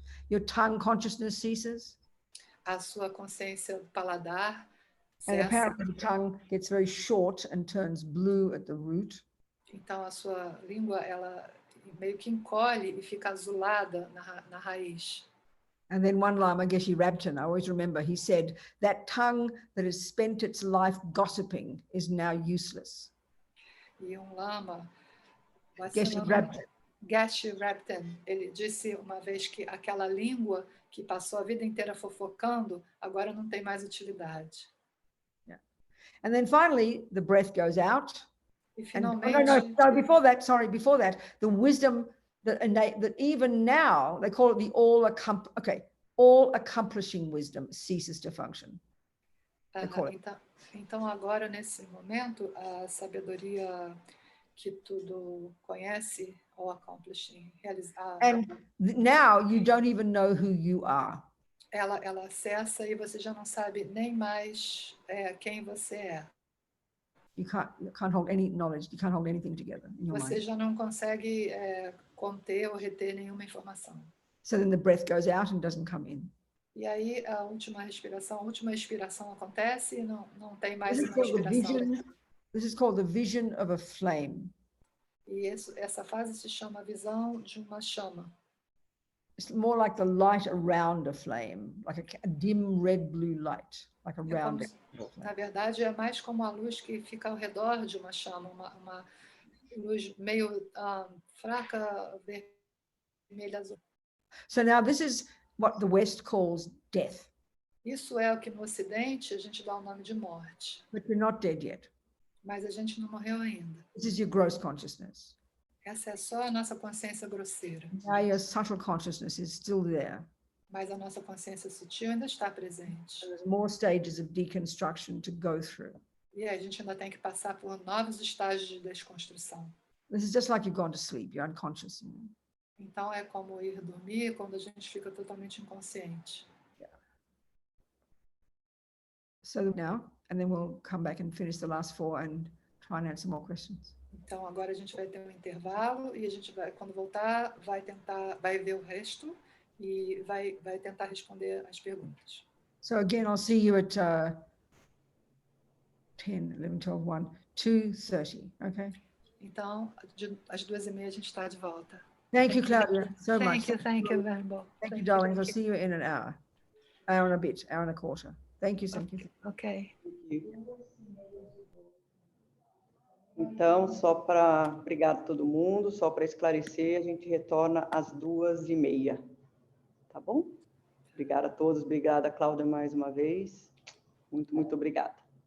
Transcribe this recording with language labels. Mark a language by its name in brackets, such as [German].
[English] Your tongue consciousness ceases. [Portuguese] A sua consciência do paladar cessa. [English] And apparently the tongue gets very short and turns blue at the root. [Portuguese] Então, a sua língua, ela meio que encolhe e fica azulada na raiz. [English] And then one Lama, Geshe Rabten, I always remember, he said, that tongue that has spent its life gossiping is now useless. [Portuguese] E Lama, Geshe Rabten. Geshe Rabten, ele disse uma vez que aquela língua que passou a vida inteira fofocando, agora não tem mais utilidade. [English] Yeah. And then finally, the breath goes out. [Portuguese] E finalmente... [English] No, before that, the wisdom that even now, they call it the all-accomplishing wisdom ceases to function. [Portuguese] Então, agora, nesse momento, a sabedoria que tudo conhece, [English] all accomplishing, [Portuguese] realizar. [English] And now you don't even know who you are. [Portuguese] Ela cessa e você já não sabe nem mais quem você é. [English] You can't hold any knowledge. You can't hold anything together in your mind. [Portuguese] Você já não consegue conter ou reter nenhuma informação. [English] So then the breath goes out and doesn't come in. [Portuguese] E aí a última expiração acontece e não tem mais uma respiração. [English] This is called the vision of a flame. [Portuguese] E essa fase se chama a visão de uma chama. [English] It's more like the light around a flame, like a dim red-blue light, like a round. [Portuguese] Na verdade, é mais como a luz que fica ao redor de uma chama, uma luz meio fraca, vermelha, azul. [English] So now this is what the West calls death. [Portuguese] Isso é o que no Ocidente a gente dá o nome de morte. [English] But you're not dead yet. [Portuguese] Mas a gente não morreu ainda. [English] This is your gross consciousness. [Portuguese] Essa é só a nossa consciência grosseira. [English] Now your subtle consciousness is still there. [Portuguese] Mas a nossa consciência sutil ainda está presente. [English] So there's more stages of deconstruction to go through. [Portuguese] E a gente ainda tem que passar por novos estágios de desconstrução. [English] This is just like you've gone to sleep, you're unconscious. [Portuguese] Então é como ir dormir quando a gente fica totalmente inconsciente. [English] Yeah. So now, and then we'll come back and finish the last 4 and try and answer more questions. [Portuguese] Então agora a gente vai ter um intervalo e a gente vai, quando voltar, vai ver o resto e vai tentar responder as perguntas. [English] So again, I'll see you at 10, 11, 12, 1, 2:30, okay? [Portuguese] Então, às 2:30 a gente está de volta. [English] Thank you, Claudia, so much. Thank you, Verbo. Thank you, darlings. I'll see you in an hour and a bit, hour and a quarter. Thank you, thank you. Ok. [Portuguese] Então, obrigado a todo mundo, só para esclarecer, a gente retorna às 2:30, tá bom? Obrigada a todos, obrigada, Cláudia, mais uma vez. Muito, muito obrigada.